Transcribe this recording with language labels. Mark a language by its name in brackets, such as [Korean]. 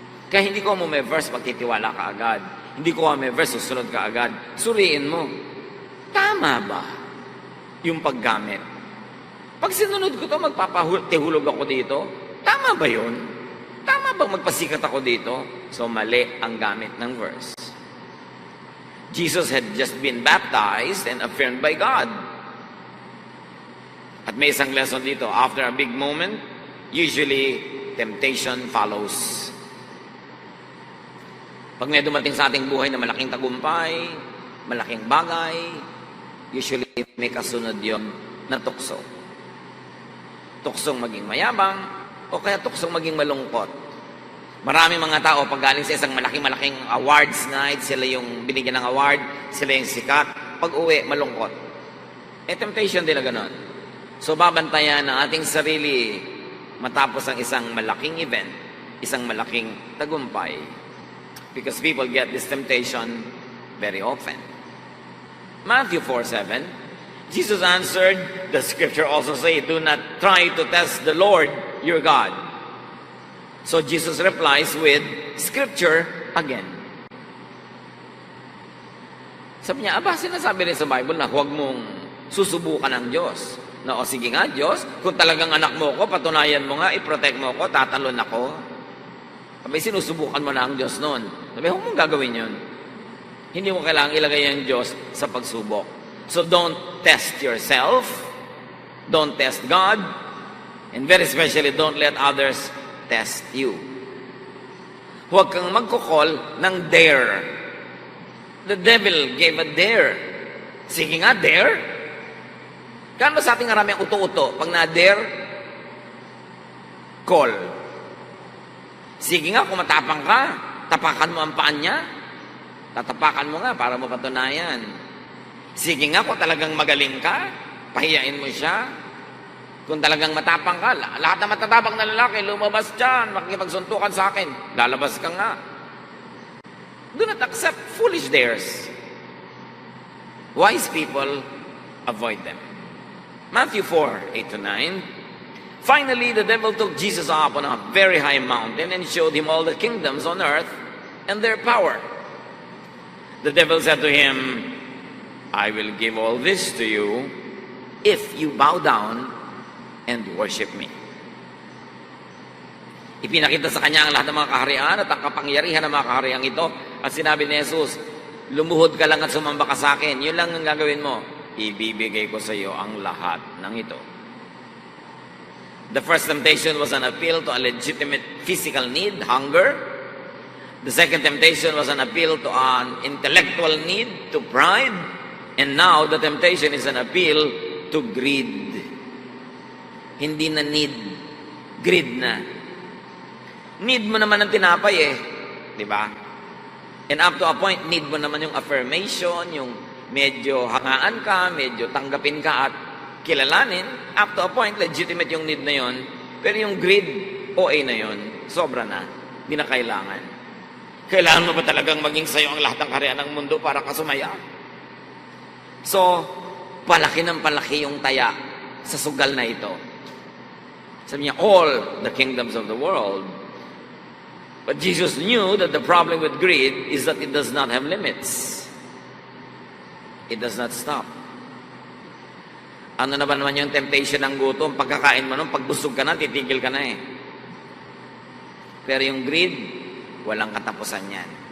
[Filipino] Kaya hindi ko mo may verse magtitiwala ka agad. Hindi ko may verse susunod ka agad. Suriin mo, tama ba yung paggamit? Pag sinunod ko to, magpapahulog ako dito, tama ba yun? Tama bang magpasikat ako dito? So, mali ang gamit ng verse. [English] Jesus had just been baptized and affirmed by God. [Filipino] At may isang lesson dito. [English] After a big moment, usually, temptation follows. [Filipino] Pag may dumating sa ating buhay na malaking tagumpay, malaking bagay, usually may kasunod yon na tukso. Tuksong maging mayabang, o kaya tuksong maging malungkot. Maraming mga tao, pag galing sa isang malaking awards night, sila yung binigyan ng award, sila yung sikat, pag uwi, malungkot. Temptation din na ganon. So, babantayan ang ating sarili matapos ang isang malaking event, isang malaking tagumpay. [English] Because people get this temptation very often. Matthew 4:7, Jesus answered, the scripture also say, do not try to test the Lord your God. So Jesus replies with scripture again. [Filipino] Sabi niya, sinasabi rin sa Bible na huwag mong susubukan ng Diyos. Na, sige nga Diyos, kung talagang anak mo ko, patunayan mo nga, i-protect mo ko, tatalon ako. Sabi, sinusubukan mo na ang Diyos noon. Sabi, huwag mong gagawin yun. Hindi mo kailangang ilagay ang Diyos sa pagsubok. [English] So don't test yourself. Don't test God. And very especially, don't let others test you. [Filipino] Huwag kang magkukol ng dare. [English] The devil gave a dare. [Filipino] Sige nga, dare. Kano sa ating marami ang uto-uto? Pag na-dare, call. Sige nga, kung matapang ka, tapakan mo ang paan niya. Tatapakan mo nga para mo patunayan. Sige nga, kung talagang magaling ka, pahiyain mo siya. Kung talagang matapang ka, lahat na matatapang na lalaki, lumabas dyan, makikipagsuntukan sa akin, lalabas ka nga. [English] Do not accept foolish dares. Wise people, avoid them. Matthew 4:8-9. Finally, the devil took Jesus up on a very high mountain and showed him all the kingdoms on earth and their power. The devil said to him, I will give all this to you if you bow down and worship me. [Filipino] Ipinakita sa kanya ang lahat ng mga kaharian at ang kapangyarihan ng mga kaharian ito. At sinabi ni Jesus, lumuhod ka lang at sumamba ka sa akin. Yun lang ang gagawin mo. Ibibigay ko sa iyo ang lahat ng ito. [English] The first temptation was an appeal to a legitimate physical need, hunger. The second temptation was an appeal to an intellectual need, to pride. And now, the temptation is an appeal to greed. [Filipino] Hindi na need, greed na. Need mo naman ng tinapay di ba? [English] And up to a point, [Filipino] need mo naman yung affirmation, yung medyo hangaan ka, medyo tanggapin ka at kilalanin. [English] Up to a point, [Filipino] legitimate yung need na yon. Pero yung greed, OA na yon. Sobra na. Hindi na kailangan. Kailangan mo ba talagang maging sa'yo ang lahat ng kaharian ng mundo para ka sumaya? So, palaki ng palaki yung taya sa sugal na ito. Sabi niya, [English] all the kingdoms of the world. But Jesus knew that the problem with greed is that it does not have limits. It does not stop. [Filipino] Ano na ba naman yung temptation ng gutom? Pagkakain mo nun, pagbusog ka na, titigil ka na eh. Pero yung greed, walang katapusan yan.